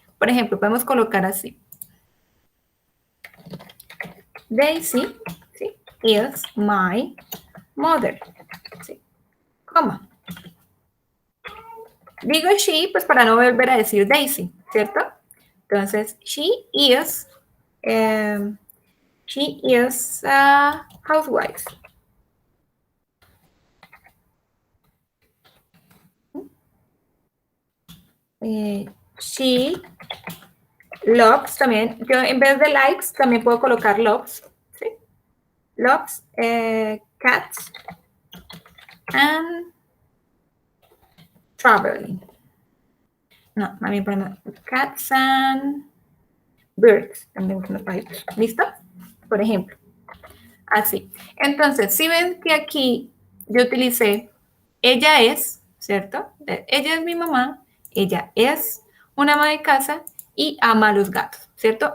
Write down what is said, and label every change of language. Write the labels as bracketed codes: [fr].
[es] Por ejemplo, podemos colocar así. [en] Daisy, ¿sí? Is my mother. [es] ¿Sí? Coma. Digo she, pues para no volver a decir Daisy, ¿cierto? Entonces, [en] she is a housewife. She loves [es] también. Yo en vez de likes también puedo colocar loves. ¿Sí? [en] Loves cats and traveling. [es] No, también ponemos [en] cats and birds. [es] También los pajaritos. ¿Listo? Por ejemplo. Así. Entonces, si ven que aquí yo utilicé ella es, ¿cierto? Ella es mi mamá, ella es una ama de casa y ama a los gatos, ¿cierto?